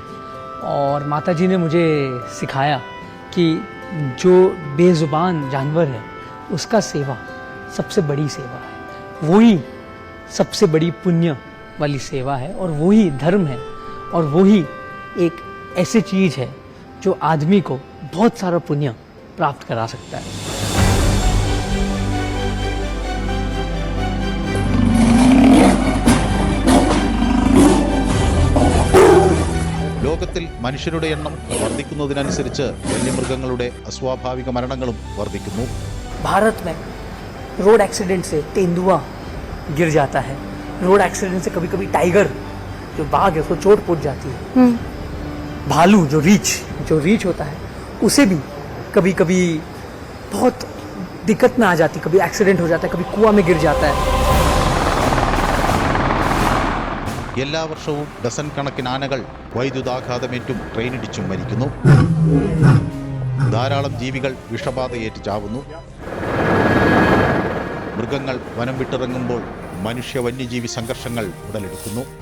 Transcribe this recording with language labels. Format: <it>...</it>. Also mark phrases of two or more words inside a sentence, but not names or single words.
<hi>और माता जी ने मुझे सिखाया कि जो बेज़ुबान जानवर है उसका सेवा सबसे बड़ी सेवा है, वही सबसे बड़ी पुण्य वाली सेवा है और वही धर्म है और वही एक ऐसी चीज़ है जो आदमी को बहुत सारा पुण्य प्राप्त करा सकता है।</hi> <ml>ലോകത്തിൽ മനുഷ്യരുടെ എണ്ണം വർദ്ധിക്കുന്നതിനനുസരിച്ച് വന്യമൃഗങ്ങളുടെ അസ്വാഭാവിക മരണങ്ങളും വർദ്ധിക്കുന്നു.</ml> <hi>भारत में</hi> <en>road accident</en> <hi>से तेंदुआ गिर जाता है,</hi> <en>road accident</en> <hi>से कभी कभी टाइगर जो बाघ है उसको चोट पहुंच जाती है, भालू जो रीछ होता है उसे भी कभी कभी बहुत दिक्कत में आ जाती है, कभी एक्सीडेंट हो जाता है, कभी कुआं में गिर जाता है।</hi> <ml>എല്ലാ വർഷവും ഡസൻ കണക്കിന് ആനകൾ വൈദ്യുതാഘാതമേറ്റും ട്രെയിനിടിച്ചും മരിക്കുന്നു. ധാരാളം ജീവികൾ വിഷബാധയേറ്റ് ചാവുന്നു. മൃഗങ്ങൾ വനം വിട്ടിറങ്ങുമ്പോൾ മനുഷ്യ വന്യജീവി സംഘർഷങ്ങൾ ഉടലെടുക്കുന്നു.</ml>